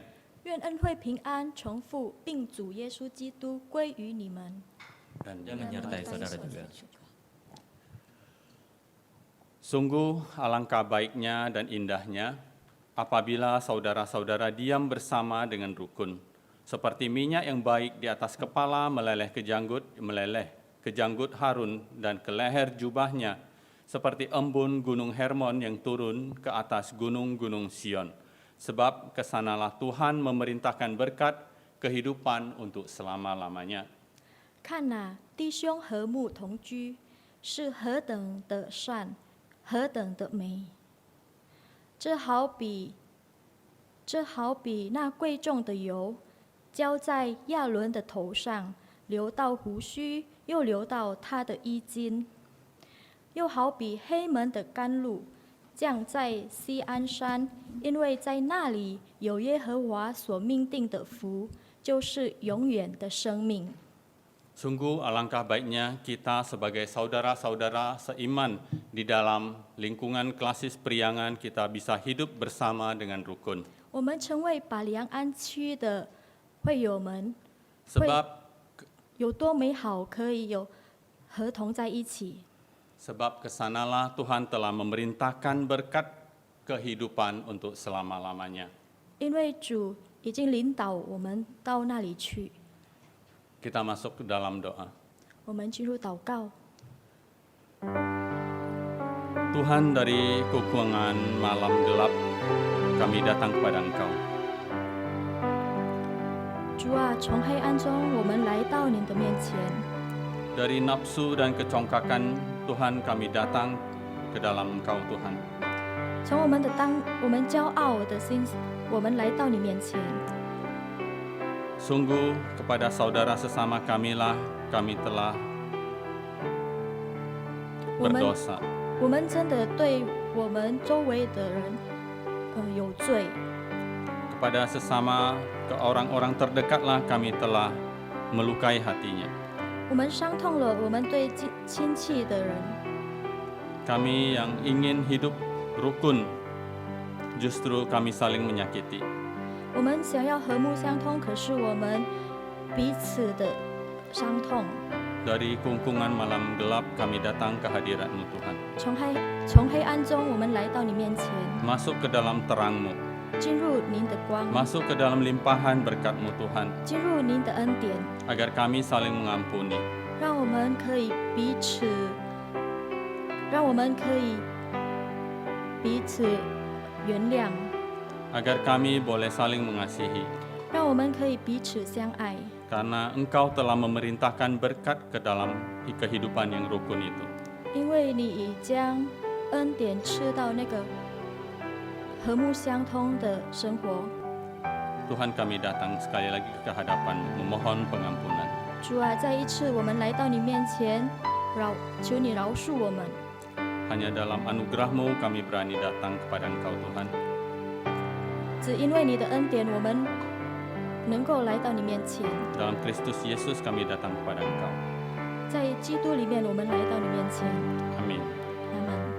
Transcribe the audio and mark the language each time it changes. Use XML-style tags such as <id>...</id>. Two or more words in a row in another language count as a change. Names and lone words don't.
<zh>愿恩惠平安重复，并主耶稣基督归于你们。</zh> <id>Dan menyertai saudara juga. Sungguh alangkah baiknya dan indahnya apabila saudara-saudara diam bersama dengan rukun, seperti minyak yang baik di atas kepala meleleh ke janggut Harun dan ke leher jubahnya, seperti embun gunung Hermon yang turun ke atas gunung-gunung Sion. Sebab kesanalah Tuhan memerintahkan berkat kehidupan untuk selama-lamanya.</id> <zh>看哪，弟兄和睦同居，是何等的善，何等的美！这好比那贵重的油，浇在亚伦的头上，流到胡须，又流到他的衣襟；又好比黑门的甘露，降在锡安山，因为在那里有耶和华所命定的福，就是永远的生命。</zh> <id>Sungguh alangkah baiknya kita sebagai saudara-saudara seiman di dalam lingkungan klasis Priangan kita bisa hidup bersama dengan rukun.</id> <zh>我们成为把良安区的会友们，</zh> <id>Sebab</id> <zh>有多美好，可以有合同在一起。</zh> <id>Sebab kesanalah Tuhan telah memerintahkan berkat kehidupan untuk selama-lamanya.</id> <zh>因为主已经领导我们到那里去。</zh> <id>Kita masuk ke dalam doa.</id> <zh>我们进入祷告。</zh> <id>Tuhan, dari kekuangan malam gelap, kami datang kepada Engkau.</id> <zh>主啊，从黑暗中我们来到你的面前，</zh> <id>Dari nafsu dan kecongkakan, Tuhan, kami datang ke dalam Engkau, Tuhan.</id> <zh>从我们骄傲的心，我们来到你面前。</zh> <id>Sungguh kepada saudara sesama kamilah kami telah</id> <zh>我们</zh> <id>berdosa.</id> <zh>我们真的对我们周围的人，有罪。</zh> <id>Kepada sesama, ke orang-orang terdekatlah kami telah melukai hatinya.</id> <zh>我们伤痛了我们对亲戚的人。</zh> <id>Kami yang ingin hidup rukun, justru kami saling menyakiti.</id> <zh>我们想要和睦相通，可是我们彼此的伤痛。</zh> <id>Dari kungkungan malam gelap kami datang ke hadirat-Mu, Tuhan.</id> <zh>从黑暗中，我们来到你面前，</zh> <id>Masuk ke dalam terang-Mu,</id> <zh>进入您的光，</zh> <id>masuk ke dalam limpahan berkat-Mu, Tuhan,</id> <zh>进入您的恩典，</zh> <id>agar kami saling mengampuni.</id> <zh>让我们可以彼此原谅，</zh> <id>Agar kami boleh saling mengasihi.</id> <zh>让我们可以彼此相爱。</zh> <id>Karena Engkau telah memerintahkan berkat ke dalam kehidupan yang rukun itu.</id> <zh>因为你已将恩典赐到那个和睦相通的生活。</zh> <id>Tuhan, kami datang sekali lagi ke hadapan-Mu, memohon pengampunan.</id> <zh>主啊，再一次我们来到你面前，求你饶恕我们。</zh> <id>Hanya dalam anugerah-Mu kami berani datang kepada Engkau, Tuhan.</id> <zh>只因为你的恩典，我们能够来到你面前。</zh> <id>Dalam Kristus Yesus kami datang kepada Engkau.</id> <zh>在基督里面，我们来到你面前。</zh> <id>Amin.</id> <zh>阿门。</zh>